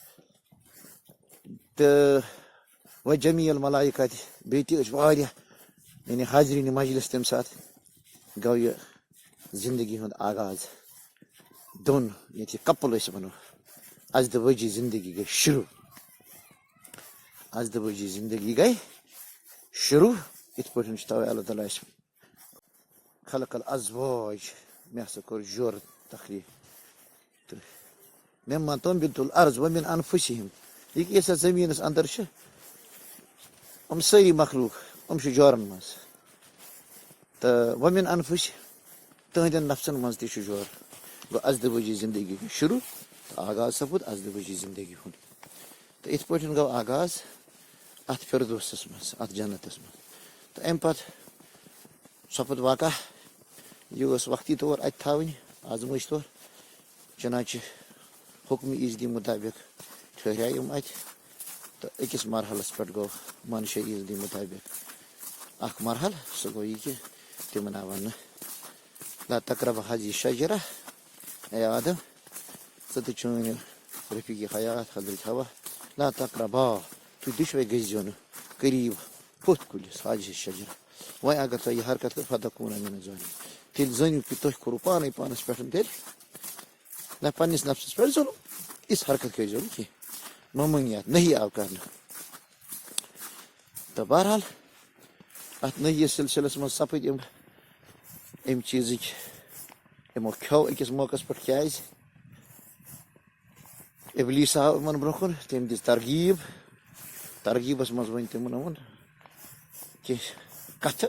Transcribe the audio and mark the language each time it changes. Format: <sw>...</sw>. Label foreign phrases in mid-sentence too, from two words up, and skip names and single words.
<ks>تہٕ</ks> <ar>و جمیع الملایکہ</ar> <ks>تہِ بیٚیہِ تہِ ٲسۍ واریاہ یعنی حاضریٖنہِ مجلس تمہِ ساتہٕ گوٚو یہِ زندگی ہُنٛد آغاز دۄن ییٚتہِ یہِ کپل أسۍ ونو ازدوٲجی زندگی گٔے شروٗع ازدوٲجی زندگی گٔے شروٗع. یِتھ پٲٹھۍ چھُ توے اللہ تعالیٰ اَسہِ</ks> <ar>خلق الازواج</ar> <ks>مےٚ ہسا کوٚر جورٕ تخلیٖق تہٕ</ks> <ar>مِمّا تُنبِتُ الارض ومن انفسہم</ar> <ks>یہِ کہِ یۄس یتھ زٔمیٖنس انٛدر چھِ یِم سٲری مخلوٗق یِم چھِ جورن منٛز تہٕ</ks> <ar>ومن انفسہم</ar> <ks>تٕہنٛدٮ۪ن نفسن منٛز تہِ چھُ جور. گوٚو ازدوٲجی زندگی گٔے شروٗع تہٕ آغاز سپُد ازدوٲجی زندگی ہُنٛد. تہٕ یِتھ پٲٹھۍ گوٚو آغاز اتھ فردوسس منٛز اتھ جنتس منٛز تہٕ امہِ پتہٕ سپُد واقع یہِ ٲس وقتی طور اتہِ تھاوٕنۍ آزمٲیش طور چنانچہ حُکمِ عزتی مُطٲبق ٹھہرے یِم اتہِ تہٕ أکِس مرحلس پٮ۪ٹھ گوٚو منشا عزتی مُطٲبق اکھ مرحل سُہ گوٚو یہِ کہِ تِمن آو وننہٕ</ks> <ar>لا تقرب هذه الشجرة</ar> <ks>اے آدم ژٕ تہٕ چٲنۍ رفیٖقِ حیات حضرت حوا</ks> <ar>لا تقربا</ar> <ks>تُہۍ دۄشوے گٔژھزیٚو نہٕ قریٖب ہُتھ کُلِس</ks> <ar>هذه الشجرة</ar> <ks>وۄنۍ اگر تۄہہِ یہِ حرکت کٔر</ks> <ar>فتکوٗنا من الظالمین</ar> <ks>تیٚلہِ زٲنِو کہِ تُہۍ کوٚروٕ پانے پانس پٮ۪ٹھ تیٚلہِ نہ پننِس نفسس پٮ۪ٹھ ظُلم یِژھ حرکت کٔرزیٚو نہٕ کینٛہہ ممٲنیات نہی آو کرنہٕ. تہٕ بہرحال اتھ نہی سلسلس منٛز سپٕدۍ یِم امہِ چیٖزٕکۍ یِمو کھیوٚو أکِس موقعس پٮ۪ٹھ کیازِ ابلیٖس آو یِمن برونٛہہ کُن تٔمۍ دِژ ترغیٖبس منٛز ؤنۍ تِمن یِمن کینٛہہ کتھٕ.</ks>